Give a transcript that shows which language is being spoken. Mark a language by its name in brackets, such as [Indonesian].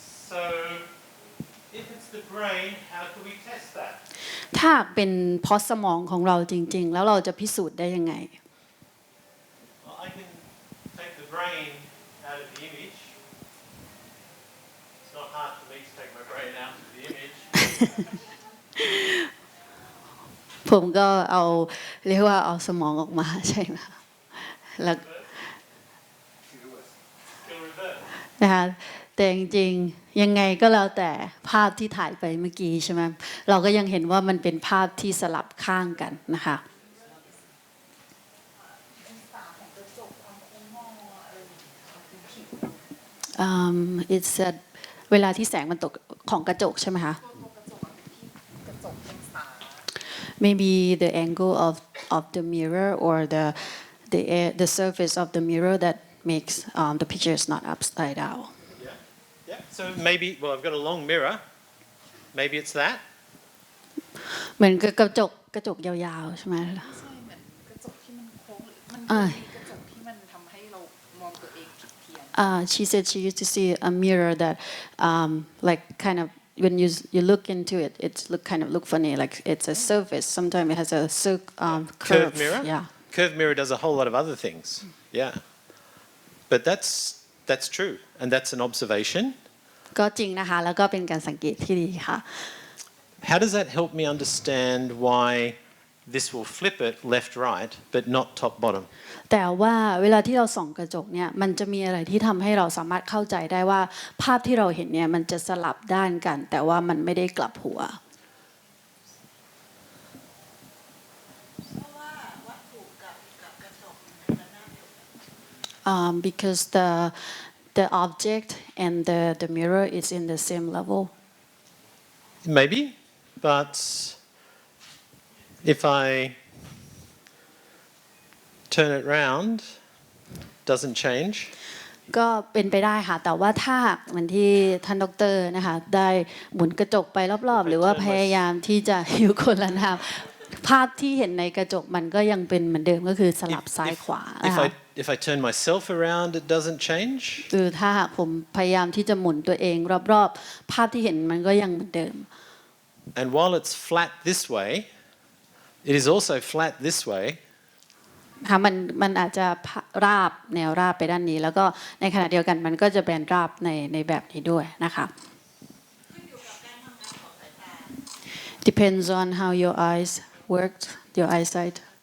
[English] So if it's the brain, how can we test that? [Thai] ถ้าเป็นเพราะสมองของเราจริงๆแล้วเราจะพิสูจน์ได้ยังไง [English] Well, I can take the brain out of the image. It's not hard for me to take my brain out of the image. [Thai] ผมก็เอาเรียกว่าเอาสมองออกมาใช่ไหมคะแล้ว [English] Still reverse. [Thai] นะคะแต่จริงๆยังไงก็แล้วแต่ภาพที่ถ่ายไปเมื่อกี้ใช่ไหมเราก็ยังเห็นว่ามันเป็นภาพที่สลับข้างกันนะคะ [English] it's that [Thai] เวลาที่แสงมันตกของกระจกใช่ไหมคะ [English] maybe the angle of the mirror or the surface of the mirror that makes the picture is not upside down. Yeah. So maybe, well, I've got a long mirror. Maybe it's that. [Thai] เหมือนกับกระจกยาวๆใช่ไหม ไม่ใช่เหมือนกระจกที่มันโค้งหรือมันมีกระจกที่มันทำให้เรามองตัวเองผิดเพี้ยน [English] she said she used to see a mirror that like kind of when you look into it kind of look funny like it's a surface sometimes it has a curve Curved mirror? yeah Curved mirror does a whole lot of other things. Yeah. But that's true. And that's an observation. [Thai] ก็จริงนะคะแล้วก็เป็นการสังเกตที่ดีค่ะ [English] How does that help me understand why this will flip it left right but not top bottom? [Thai] แต่ว่าเวลาที่เราส่องกระจกเนี่ยมันจะมีอะไรที่ทำให้เราสามารถเข้าใจได้ว่าภาพที่เราเห็นเนี่ยมันจะสลับด้านกันแต่ว่ามันไม่ได้กลับหัว [English] because the object and the mirror is in the same level. Maybe, but if I turn it round, doesn't change. [Thai] ก็เป็นไปได้ค่ะแต่ว่าถ้าเหมือนที่ท่านดร. นะคะได้หมุนกระจกไปรอบๆหรือว่าพยายามที่จะอยู่คนละแนวภาพที่เห็นในกระจกมันก็ยังเป็นเหมือนเดิมก็คือสลับซ้ายขวานะคะ [English] If I turn myself around, it doesn't change. [Thai] คือถ้าหากผมพยายามที่จะหมุนตัวเองรอบๆภาพที่เห็นมันก็ยังเหมือนเดิม [English] And while it's flat this way, it is also flat this way. [Thai] ค่ะมันอาจจะราบแนวราบไปด้านนี้แล้วก็ในขณะเดียวกันมันก็จะแบนราบในแบบนี้ด้วยนะคะ [English] Depends on how your eyes worked your eyesight